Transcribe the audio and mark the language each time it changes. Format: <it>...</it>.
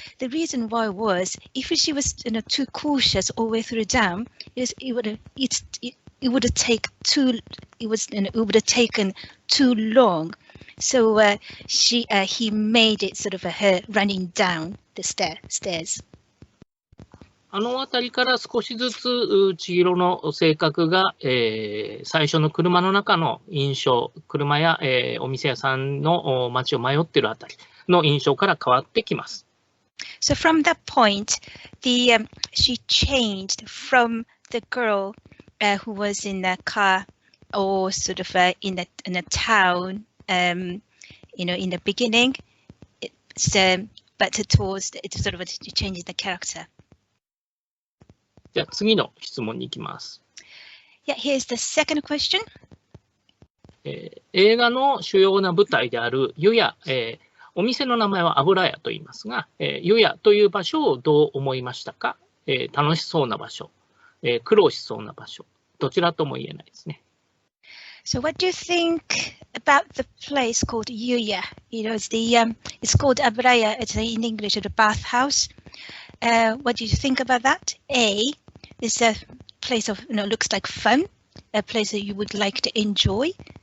<en>The reason why was if she was too cautious all the way through down, it would have taken too long. So he made it sort of her running down the stairs.</en> <ja>あの辺りから少しずつ千尋の性格が、最初の車の中の印象、車や、お店屋さんの街を迷っているあたりの印象から変わってきます。</ja> <en>So from that point, she changed from the girl who was in a car or sort of in a town, in the beginning, but towards it sort of changing the character.</en> <ja>じゃあ次の質問に行きます。</ja> <en>Yeah, here's the second question.</en> <ja>映画の主要な舞台である湯屋、お店の名前は油屋と言いますが、湯屋という場所をどう思いましたか？楽しそうな場所、苦労しそうな場所、どちらとも言えないですね。</ja> <en>So what do you think about the place called Yuya? It's called Abraya. It's in English the bathhouse. What do you think about that? A is a place of looks like fun, a place that you would like to enjoy.</en>